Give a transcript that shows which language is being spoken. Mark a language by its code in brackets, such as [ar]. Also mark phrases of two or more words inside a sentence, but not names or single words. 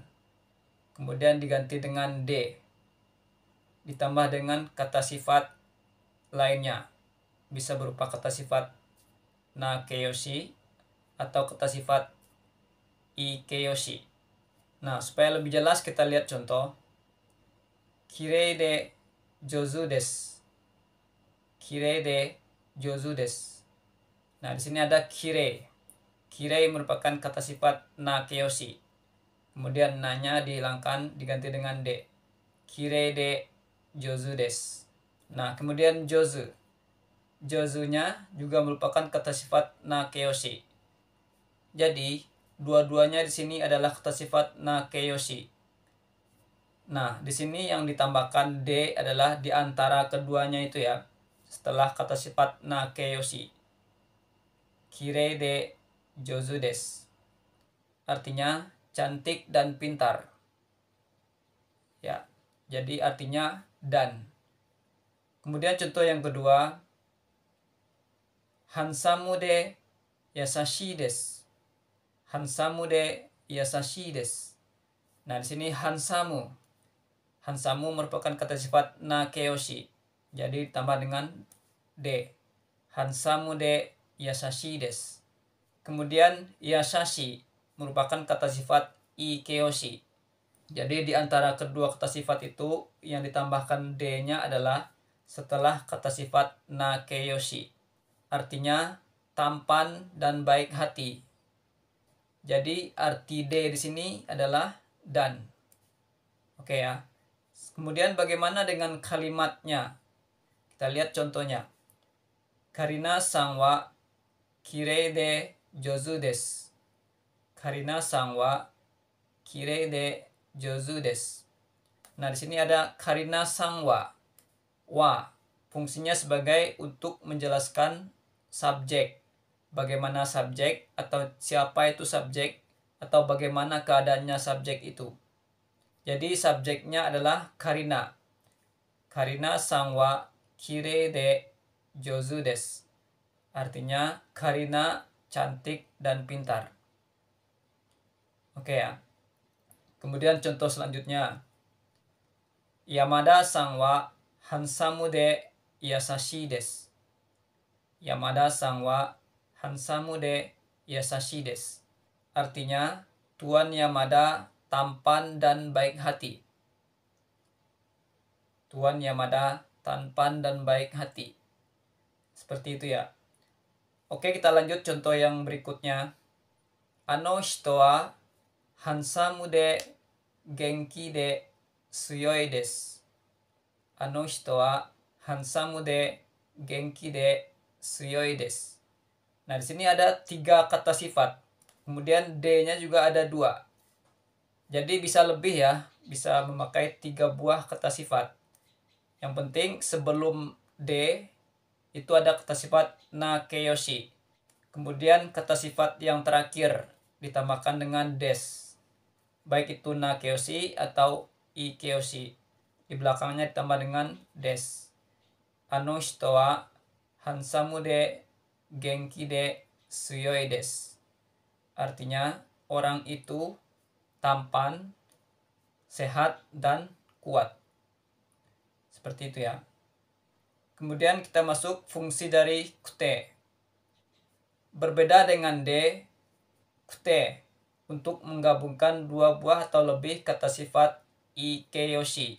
[id] Kemudian diganti dengan de. Ditambah dengan kata sifat lainnya. Bisa berupa kata sifat nakeyoshi atau kata sifat ikeyoshi. Nah, supaya lebih jelas kita lihat contoh. [ja] きれいでじょうずです. きれいでじょうずです. [id] Nah, di sini ada kirei. Kirei merupakan kata sifat nakeyoshi. Kemudian na-nya dihilangkan diganti dengan de. [ja] きれいでじょうずです. [id] Nah, kemudian jouzu. Jouzu-nya juga merupakan kata sifat nakeyoshi. Jadi, dua-duanya di sini adalah kata sifat nakeyoshi. Nah, di sini yang ditambahkan de adalah di antara keduanya itu ya. Setelah kata sifat nakeyoshi. [ja] きれいでじょうずです. [id] Artinya cantik dan pintar. Ya, jadi artinya dan. Kemudian contoh yang kedua. [ja] ハンサムでやさしいです. ハンサムでやさしいです. [id] Nah, di sini hansamu. Hansamu merupakan kata sifat nakeyoshi. Jadi ditambah dengan de. [ja] ハンサムでやさしいです. [id] Kemudian yasashi merupakan kata sifat ikeyoshi. Jadi di antara kedua kata sifat itu yang ditambahkan de-nya adalah setelah kata sifat nakeyoshi. Artinya tampan dan baik hati. Jadi arti de di sini adalah dan. Oke ya. Kemudian bagaimana dengan kalimatnya? Kita lihat contohnya. [ja] カリナさんはきれいでじょうずです. カリナさんはきれいでじょうずです. [id] Nah, di sini ada [ja] カリナさんは. [id] Wa fungsinya sebagai untuk menjelaskan subjek. Bagaimana subjek atau siapa itu subjek atau bagaimana keadaannya subjek itu. Jadi subjeknya adalah karina. [ja] カリナさんはきれいでじょうずです. [id] Artinya Karina cantik dan pintar. Oke ya. Kemudian contoh selanjutnya. [ja] 山田さんはハンサムでやさしいです. 山田さんはハンサムでやさしいです. [id] Artinya Tuan Yamada tampan dan baik hati. Tuan Yamada tampan dan baik hati. Seperti itu ya. Oke, kita lanjut contoh yang berikutnya. [ja] あの人はハンサムで元気で強いです. あの人はハンサムで元気で強いです. [id] Nah, di sini ada 3 kata sifat. Kemudian de-nya juga ada 2. Jadi bisa lebih ya, bisa memakai 3 buah kata sifat. Yang penting sebelum de itu ada kata sifat nakeyoshi. Kemudian kata sifat yang terakhir ditambahkan dengan des. Baik itu nakeyoshi atau ikeyoshi. Di belakangnya ditambah dengan des. [ja] あの人はハンサムで元気で強いです. [id] Artinya orang itu tampan, sehat, dan kuat. Seperti itu ya. Kemudian kita masuk fungsi dari kute. Berbeda dengan de, kute untuk menggabungkan 2 buah atau lebih kata sifat ikeyoshi.